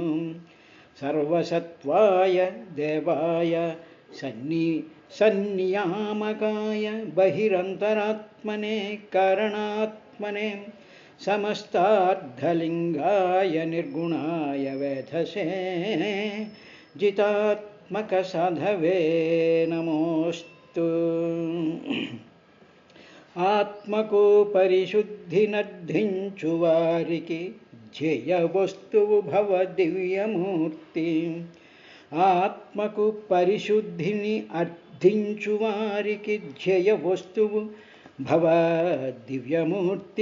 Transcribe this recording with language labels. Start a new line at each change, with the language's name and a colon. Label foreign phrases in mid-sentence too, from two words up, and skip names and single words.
Sanskrit: सर्वसत्वाय देवाय सन्नियामकाय बहिरन्तरात्मने कारणात्मने समस्तार्थलिङ्गाय निर्गुणाय वेधसे जितात्मकसाधवे नमोस्तु।
Telugu: ఆత్మకు పరిశుద్ధినర్థించు వారికి ధ్యేయ వస్తువు భవ దివ్యమూర్తి. ఆత్మకు పరిశుద్ధిని అర్థించు వారికి ధ్యేయ వస్తువు భవ దివ్యమూర్తి.